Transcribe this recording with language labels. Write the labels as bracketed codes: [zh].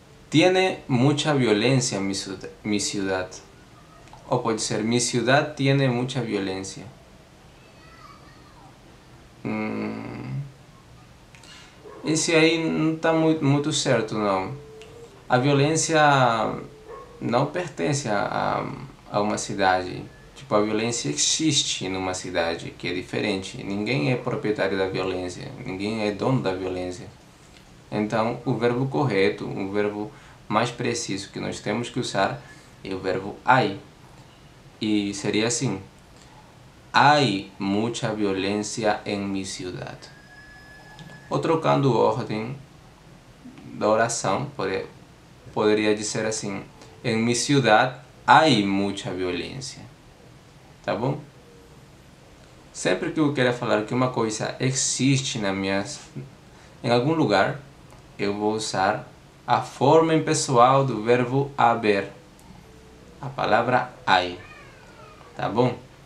[es] Tiene mucha violencia mi ciudad. [pt] Ou pode ser: [es] mi ciudad tiene mucha violencia. [pt] Esse aí não está muito certo, não. A violência não pertence a uma cidade. Tipo, a violência existe numa cidade, que é diferente. Ninguém é proprietário da violência, ninguém é dono da violência. Então, o verbo correto, o verbo mais preciso que nós temos que usar é o verbo hay. E seria assim: [es] hay mucha violencia en mi ciudad. [pt] Ou trocando ordem da oração, poderia dizer assim: em [es] mi ciudad hay mucha violencia. [pt] Tá bom? Sempre que eu quero falar que uma coisa existe em algum lugar, eu vou usar a forma impessoal do verbo haber, a palavra hay. Tá bom?